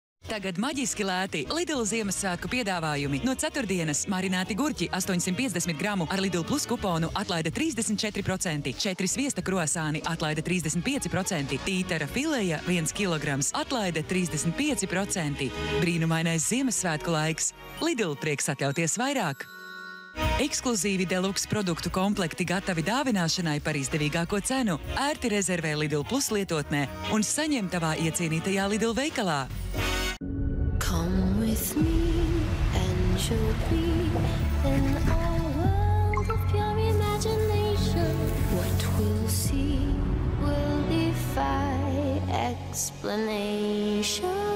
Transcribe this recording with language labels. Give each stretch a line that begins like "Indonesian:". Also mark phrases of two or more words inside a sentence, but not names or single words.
Latvian: Tagad maģiski lēti Lidl Ziemassvētku piedāvājumi. No ceturtdienas marināti gurķi 850 gramu ar Lidl Plus kuponu atlaide 34%, 4 sviesta krosāni atlaide 35%, tītara fileja 1 kilograms atlaide 35%. Brīnumainais Ziemassvētku laiks. Lidl prieks atļauties vairāk. Ekskluzīvi deluxe produktu komplekti gatavi dāvināšanai par izdevīgāko cenu. Ērti rezervē Lidl Plus lietotnē un saņem tavā iecienītajā Lidl veikalā.
English: Come with me and you'll be in a world of pure imagination. What we'll see will defy explanation.